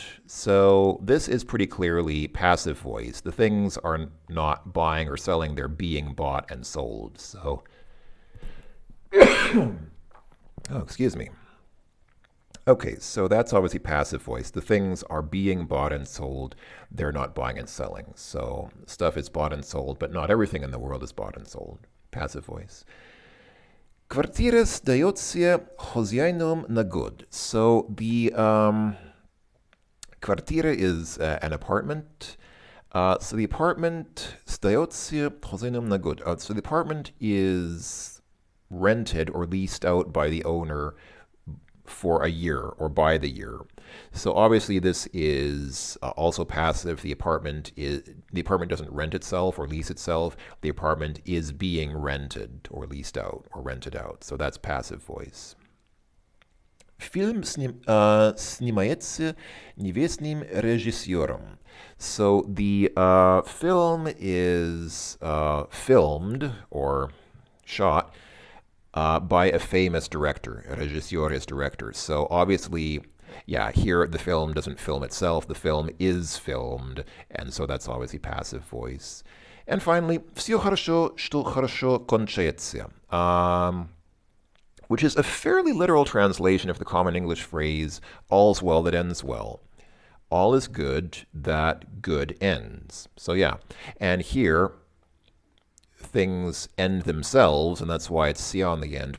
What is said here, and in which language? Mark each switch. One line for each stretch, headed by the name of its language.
English: So this is pretty clearly passive voice. The things are not buying or selling, they're being bought and sold. So Oh, excuse me. Okay, so that's obviously passive voice. The things are being bought and sold. They're not buying and selling. So stuff is bought and sold, but not everything in the world is bought and sold. Passive voice.
Russian: Квартира сдается хозяином на год.
English: So the квартира is an apartment. So the apartment
Russian: сдается хозяином на год.
English: So the apartment is rented or leased out by the owner for a year or by the year. So obviously this is also passive. The apartment doesn't rent itself or lease itself. The apartment is being rented or leased out or rented out. So that's passive voice.
Russian: Фильм снимается невестным режиссером.
English: So the film is filmed or shot by a famous director. Regisseur is director. So obviously, yeah, here the film doesn't film itself. The film is filmed. And so that's obviously passive voice. And finally,
Russian: все хорошо, что хорошо кончается.
English: Which is a fairly literal translation of the common English phrase, all's well that ends well. All is good that good ends. So yeah, and here, things end themselves, and that's why it's sia on the end.